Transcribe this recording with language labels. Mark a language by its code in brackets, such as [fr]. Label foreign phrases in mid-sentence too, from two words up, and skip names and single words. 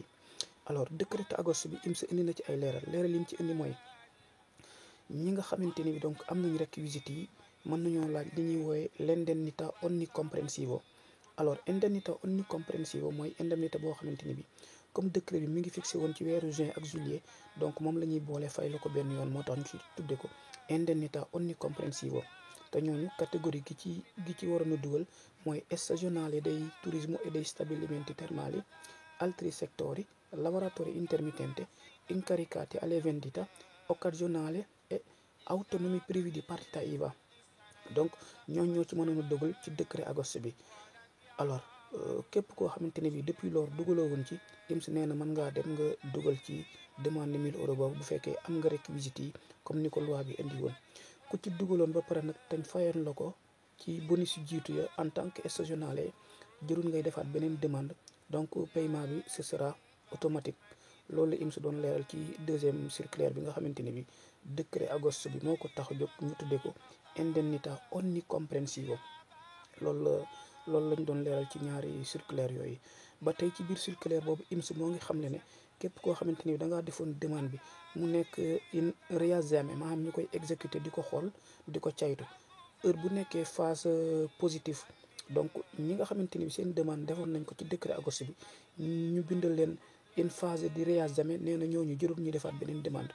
[wo] alors [it] décreto agosto [wo] bi IMS indi na ci ay leeral yi mu ci indi mooy ñi nga xamante ni bi donc am nañ réquisites yi mën nañoo laaj li ñuy woowe [it] l'indennità onnicomprensivo. [wo] alors [it] indennità onnicomprensivo [wo] mooy indemnité boo xamante ni bi [fr] comme décret [wo] bi mi ngi fixé woon ci weeru juin ak juillet, donc moom la ñuy boole fay la ko benn yoon, moo tax ñu ci tudde ko [it] indennità onnicomprensivo. [wo] te ñooñu catégorie gi ci waroon a dugal mooy [it] stagionali dei turismo e dei stabilimenti termali, altri settori, lavoratori intermittenti, incaricati alle vendite occasionali e autonomi privi di partita IVA. [wo] donc ñooñu ñoo ci mënoon a dugal ci décret agosto bi. alors képp koo xamante ne bi [fr] depuis lors [wo] dugaloo woon ci IMS nee na mën ngaa dem nga dugal ci demande 1000 euros boobu bu fekkee am nga réquisites yi comme ni ko loi bi indi woon. ku ci dugaloon ba pare nag tañ fayoon la ko ci bonus yu jiitu ya [fr] en tant que [wo] stagionale jërul ngay defaat beneen demande, donc paiement bi [fr] ce sera automatique. [wo] loolu la IMS doon leeral ci deuxième circulaire bi nga xamante ne bi décret agosto bi moo ko tax a jóg, ñu tuddee ko [it] indennità onnicomprensivo. [wo] loolu lañ doon leeral ci ñaari circulaire yooyu. ba tey ci biir circulaire boobu IMS moo ngi xam ne képp koo xamante ni dangaa defoon demande bi mu nekk [it] in riesame, [wo] maanaam ñu koy exécuter di ko xool di ko caytu heure bu nekkee [fr] phase positive, [wo] donc ñi nga xamante ni seen demande defoon nañ ko ci décret agosto bi ñu bindal leen [fr] une phase [it] di riesame, [wo] nee na ñooñu jërul ñu defaat beneen demande.